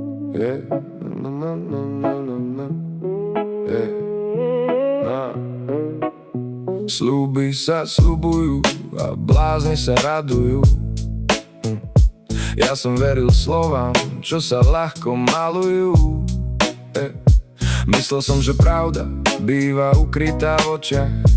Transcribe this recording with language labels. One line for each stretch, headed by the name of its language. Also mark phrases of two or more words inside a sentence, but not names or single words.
English: Yeah. No, no, no, no, no, no. Yeah.
Slovak: Sľuby sa sľubujú a blázni sa radujú. Ja som veril slovám, čo sa ľahko malujú. Myslel som, že pravda býva ukrytá v očiach.